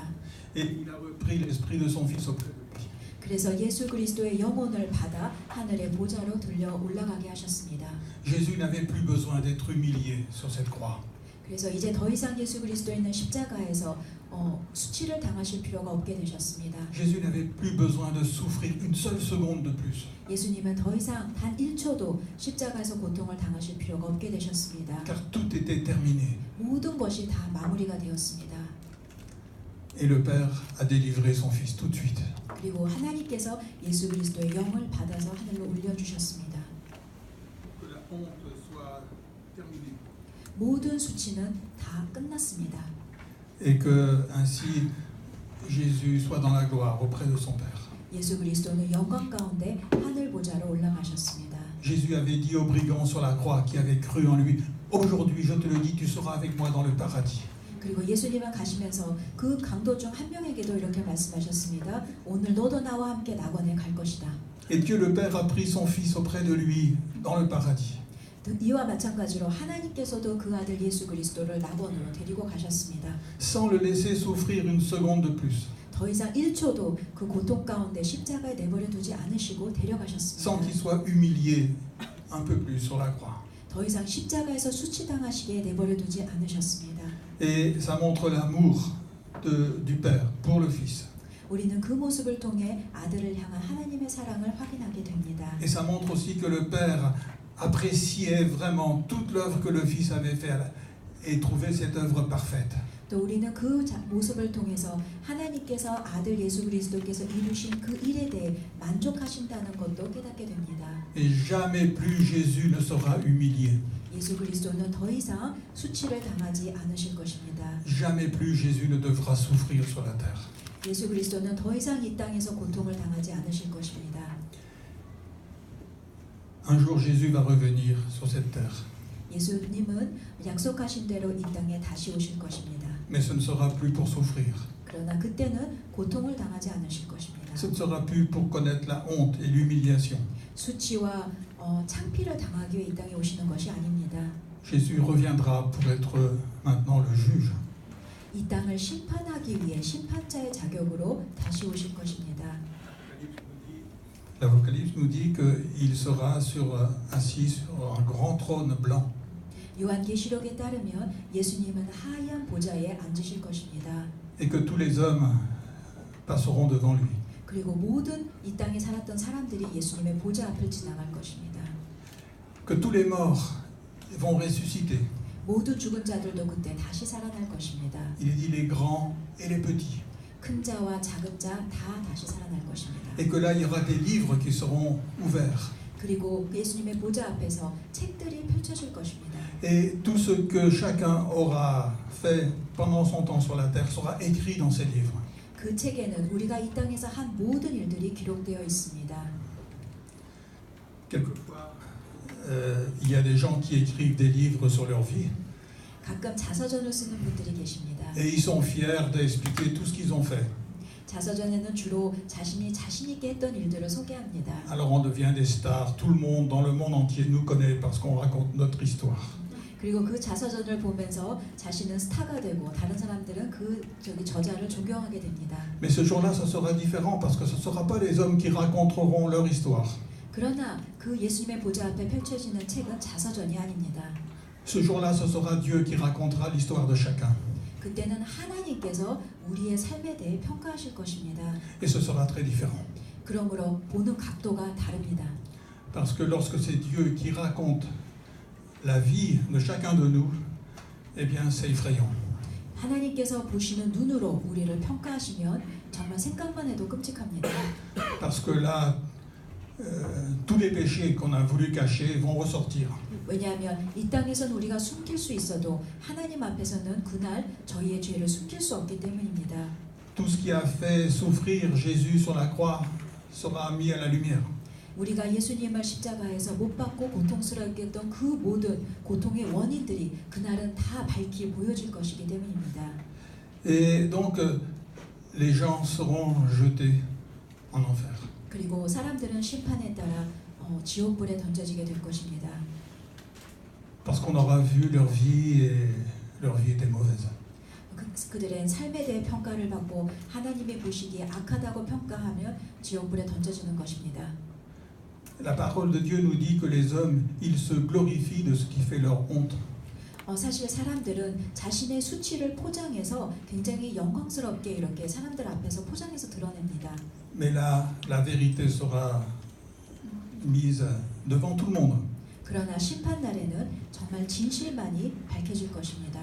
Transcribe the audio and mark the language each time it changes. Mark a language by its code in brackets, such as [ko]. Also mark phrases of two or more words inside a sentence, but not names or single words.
[fr] Et il a repris l'esprit de son Fils auprès de lui. [ko] 그래서 예수 그리스도의 영혼을 받아 하늘의 보좌로 들려 올라가게 하셨습니다. [fr] Jésus n'avait plus besoin d'être humilié sur cette croix. [ko] 그래서 이제 더 이상 예수 그리스도 있는 십자가에서 수치를 당하실 필요가 없게 되셨습니다. [fr] Jésus n'avait plus besoin de souffrir une seule seconde de plus. [ko] 예수님은 더 이상 단 1초도 십자가에서 고통을 당하실 필요가 없게 되셨습니다. [fr] Car tout était terminé. [ko] 모든 것이 다 마무리가 되었습니다. [fr] Et le Père a délivré son Fils tout de suite. [ko] 그리고 하나님께서 예수 그리스도의 영을 받아서 하늘로 올려주셨습니다. [fr] Que la honte soit terminée. [ko] 모든 수치는 다 끝났습니다. [fr] Et que ainsi Jésus soit dans la gloire auprès de son Père. [ko] 예수 그리스도는 영광 가운데 하늘 보좌로 올라가셨습니다. [fr] Jésus avait dit aux brigands sur la croix qui avaient cru en lui, aujourd'hui je te le dis, tu seras avec moi dans le paradis. [ko] 그리고 예수님은 가시면서 그 강도 중 한 명에게도 이렇게 말씀하셨습니다. 오늘 너도 나와 함께 낙원에 갈 것이다. [fr] Et Dieu le Père a pris son Fils auprès de lui dans le paradis. [ko] 이와 마찬가지로 하나님께서도 그 아들 예수 그리스도를 낙원으로 데리고 가셨습니다. [fr] Sans le laisser souffrir une seconde de plus. [ko] 더 이상 1초도 그 고통 가운데 십자가에 내버려 두지 않으시고 데려가셨습니다. [fr] Sans qu'il soit humilié un peu plus sur la croix. [ko] 더 이상 십자가에서 수치당하시게 내버려 두지 않으셨습니다. [fr] Et ça montre l'amour du Père pour le Fils. [ko] 우리는 그 모습을 통해 아들을 향한 하나님의 사랑을 확인하게 됩니다. [fr] Et ça montre aussi que le Père appréciait vraiment toute l'œuvre que le Fils avait faite et trouvait cette œuvre parfaite. [ko] 또 우리는 그 모습을 통해서 하나님께서 아들 예수 그리스도께서 이루신 그 일에 대해 만족하신다는 것도 깨닫게 됩니다. [fr] Et jamais plus Jésus ne sera humilié. [ko] 예수 그리스도는 더 이상 수치를 당하지 않으실 것입니다. [fr] Jamais plus Jésus ne devra souffrir sur la terre. [ko] 예수 그리스도는 더 이상 이 땅에서 고통을 당하지 않으실 것입니다. [fr] Un jour, Jésus va revenir sur cette terre. [ko] 예수님은 약속하신 대로 이 땅에 다시 오실 것입니다. [fr] Mais ce ne sera plus pour souffrir. [ko] 그러나 그때는 고통을 당하지 않으실 것입니다. [fr] Ce ne sera plus pour connaître la honte et l'humiliation. [ko] 수치와 창피를 당하기 위해 이 땅에 오시는 것이 아닙니다. [fr] Jésus reviendra pour être maintenant le juge. [ko] 이 땅을 심판하기 위해 심판자의 자격으로 다시 오실 것입니다. [fr] L'Apocalypse nous dit qu'il sera assis sur un grand trône blanc. [ko] 요한계시록에 따르면 예수님은 하얀 보좌에 앉으실 것입니다. [fr] Et que tous les hommes passeront devant lui. [ko] 그리고 모든 이 땅에 살았던 사람들이 예수님의 보좌 앞을 지나갈 것입니다. [fr] Que tous les morts vont ressusciter. [ko] 모두 죽은 자들도 그때 다시 살아날 것입니다. [fr] Il est dit les grands et les petits. [ko] 큰 자와 작은 자 다 다시 살아날 것입니다. [fr] Et que là, il y aura des livres qui seront ouverts. [ko] 그리고 예수님의 보좌 앞에서 책들이 펼쳐질 것입니다. [fr] Et tout ce que chacun aura fait pendant son temps sur la terre sera écrit dans ces livres. [ko] 그 책에는 우리가 이 땅에서 한 모든 일들이 기록되어 있습니다. [fr] Quelquefois, il y a des gens qui écrivent des livres sur leur vie. [ko] 가끔 자서전을 쓰는 분들이 계십니다. [fr] Et ils sont fiers d'expliquer tout ce qu'ils ont fait. [ko] 자서전에는 주로 자신이 자신 있게 했던 일들을 소개합니다. [fr] Alors on devient des stars. Tout le monde, dans le monde entier, nous connaît parce qu'on raconte notre histoire. [ko] 그리고 그 자서전을 보면서 자신은 스타가 되고 다른 사람들은 저자를 존경하게 됩니다. [fr] Mais ce jour-là, ça sera différent parce que ce ne sera pas les hommes qui raconteront leur histoire. [ko] 그러나 그 예수님의 보좌 앞에 펼쳐지는 책은 자서전이 아닙니다. [fr] Ce jour-là, ce sera Dieu qui racontera l'histoire de chacun. [ko] 그때는 하나님께서 우리의 삶에 대해 평가하실 것입니다. [fr] Et ce sera très différent. [ko] 그러므로 보는 각도가 다릅니다. [fr] Parce que lorsque c'est Dieu qui raconte la vie de chacun de nous, eh bien c'est effrayant. [ko] 하나님께서 보시는 눈으로 우리를 평가하시면 정말 생각만 해도 끔찍합니다. [fr] Parce que là, tous les péchés qu'on a voulu cacher vont ressortir. [ko] 왜냐하면 이 땅에서는 우리가 숨길 수 있어도 하나님 앞에서는 그날 저희의 죄를 숨길 수 없기 때문입니다. [fr] Tout ce qui a fait souffrir Jésus sur la croix sera mis à la lumière. [ko] 우리가 예수님을 십자가에서 못 박고 고통스럽게 했던 그 모든 고통의 원인들이 그날은 다 밝히 보여질 것이기 때문입니다. [fr] Et donc, les gens seront jetés en enfer. [ko] 그리고 사람들은 심판에 따라 지옥불에 던져지게 될 것입니다. [fr] Parce qu'on aura vu leur vie et leur vie était mauvaise. [ko] 그들의 삶에 대해 평가를 받고 하나님이 보시기에 악하다고 평가하면 지옥불에 던져지는 것입니다. [fr] La parole de Dieu nous dit que les hommes, ils se glorifient de ce qui fait leur honte. [ko] 사실 사람들은 자신의 수치를 포장해서 굉장히 영광스럽게 이렇게 사람들 앞에서 포장해서 드러냅니다. [fr] Mais là, la vérité sera mise devant tout le monde. [ko] 그러나 심판 날에는 정말 진실만이 밝혀질 것입니다.